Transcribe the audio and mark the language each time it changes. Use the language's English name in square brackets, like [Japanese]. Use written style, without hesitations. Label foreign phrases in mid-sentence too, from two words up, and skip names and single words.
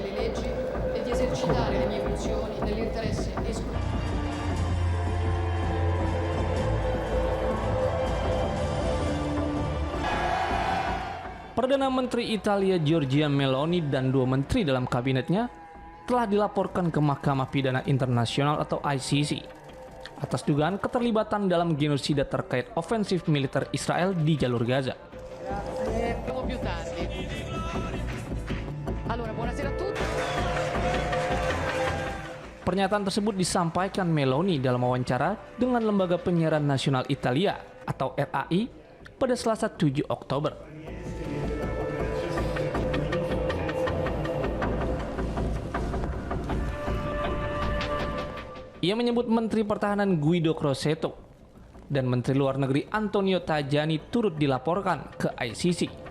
[Italian] le leggi e di esercitare le mie funzioni nell'interesse esclusivo. [Indonesian] Perdana Menteri Italia Giorgia Meloni dan 2 menteri dalam kabinetnya telah dilaporkan ke Mahkamah Pidana Internasional atau ICC atas dugaan keterlibatan dalam genosida terkait ofensif militer Israel di jalur Gaza. [Italian] Più tardi. Allora, buonasera a tutti. [Indonesian] Pernyataan tersebut disampaikan Meloni dalam wawancara dengan Lembaga Penyiaran Nasional Italia atau RAI pada Selasa 7 Oktober. Ia menyebut Menteri Pertahanan Guido Crosetto dan Menteri Luar Negeri Antonio Tajani turut dilaporkan ke ICC.